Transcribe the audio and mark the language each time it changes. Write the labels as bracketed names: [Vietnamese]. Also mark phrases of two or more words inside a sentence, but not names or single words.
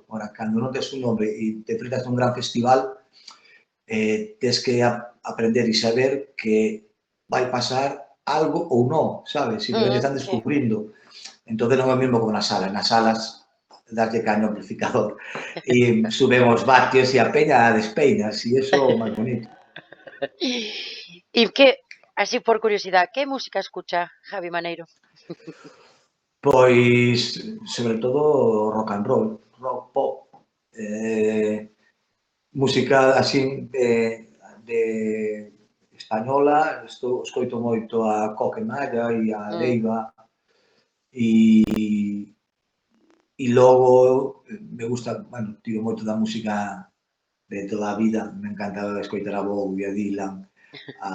[Galician] Ora, cando non tes un nombre e te enfrentas a un gran festival, tes que aprender e saber que vai pasar algo ou non, sabes? Simplemente están [Spanish] Sí. [Galician] descubrindo. Entón non é o mesmo como nas salas. Nas salas darlle caño ao amplificador e suben os vatios e a peña despeina, e iso é o máis bonito. [Spanish] ¿Y qué, así por curiosidad, qué música escucha Javi Maneiro? [Galician] Pois, sobre todo, [English] rock and roll, rock pop, [Galician] música así de española, escoito moito a Coque Malla e a Mm, Leiva e logo me gusta, bueno, tiro moito da música de toda a vida, me encanta escoitar a Bowie, a Dylan, a